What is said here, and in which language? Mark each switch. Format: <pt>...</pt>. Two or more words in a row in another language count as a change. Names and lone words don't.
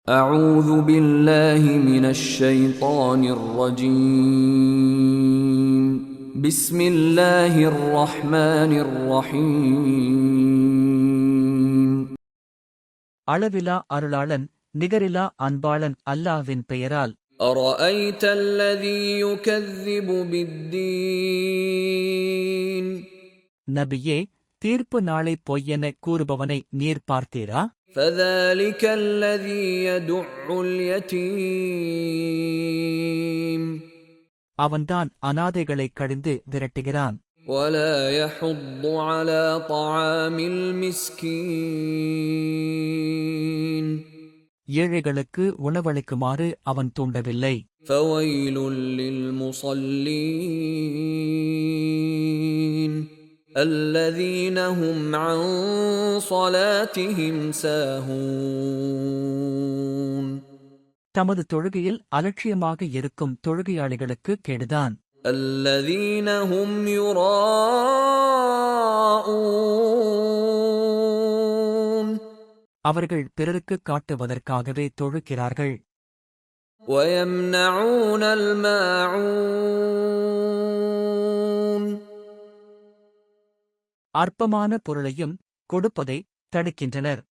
<ar>أعوذ بالله من الشيطان الرجيم بسم الله الرحمن الرحيم</ar> <ta>அளவிலா அருளாளன் நிகரிலா அன்பாளன் அல்லாஹ்வின் பெயரால்.</ta> <ar>أرأيت الذي يكذب بالدين</ar> <ta>நபியே, தீர்ப்பு நாளை பொய்யென கூறுபவனை நீர் பார்த்தீரா?</ta> <ar>فذلك الذي يدع اليتيم</ar> <ta>அவன்தான் அநாதைகளைக் கடிந்து விரட்டுகிறான்.</ta> <ar>ولا يحض على طعام المسكين</ar> <ta>ஏழைகளுக்கு உணவளிக்குமாறு அவன் தூண்டவில்லை.</ta> <ar>فويل للمصلين الذين هم عن صلاتهم ساهون</ar> <ta>தமது தொழுகையில் அலட்சியமாக இருக்கும் தொழுகையாளிகளுக்கு கேடுதான்.</ta> <ar>الذين هم يراءون</ar> <ta>அவர்கள் பிறருக்கு காட்டுவதற்காகவே தொழுகிறார்கள்.</ta> <ar>ويمنعون الماعون</ar> <ta>அற்பமான பொருளையும் கொடுப்பதை தடுக்கின்றனர்.</ta>